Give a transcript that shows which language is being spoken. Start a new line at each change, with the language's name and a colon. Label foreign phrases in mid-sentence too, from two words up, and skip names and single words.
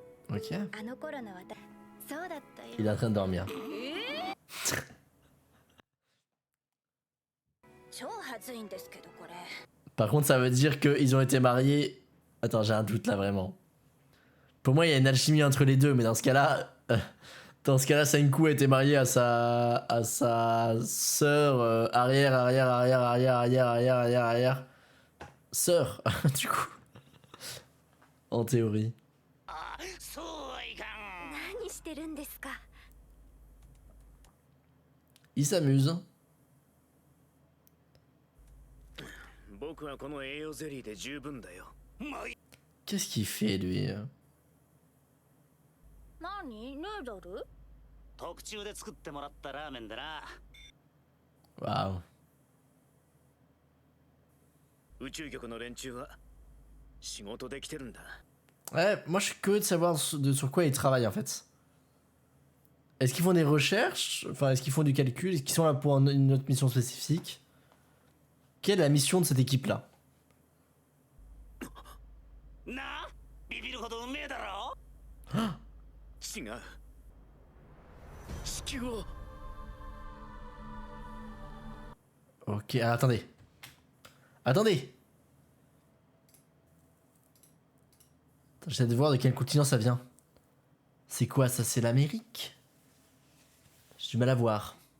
French: Ok.
Japanese: あの頃の私そうだったよ
French: Il est en train de dormir.
Japanese: 超はずいんですけどこれ
French: Par contre, ça veut dire qu'ils ont été mariés. Attends, j'ai un doute là vraiment. Pour moi, il y a une alchimie entre les deux, mais dans ce cas-là, Senku a été marié à sa sœur arrière sœur, du coup, en théorie.
Japanese: あそうはいかん。何してるんですか
French: Il s'amuse.
Japanese: 僕はこの栄養ゼリーで十分だよ。まあい
French: Qu'est-ce qu'il fait lui?
Japanese: 何ヌードル特注で作ってもらったラーメンだな。
French: Waouh.
Japanese: 宇宙局の連中は仕事できてるんだ。
French: Ouais, moi je suis curieux de savoir sur quoi ils travaillent en fait. Est-ce qu'ils font des recherches? Enfin, est-ce qu'ils font du calcul? Est-ce qu'ils sont là pour une autre mission spécifique? Quelle est la mission de cette équipe-là?
Japanese: なあビビるほどうめえだろ。違う。地球を
French: Ok, ah, attendez. Attendez! J'essaie de voir de quel continent ça vient. C'est quoi ça? C'est l'Amérique? J'ai du mal à voir.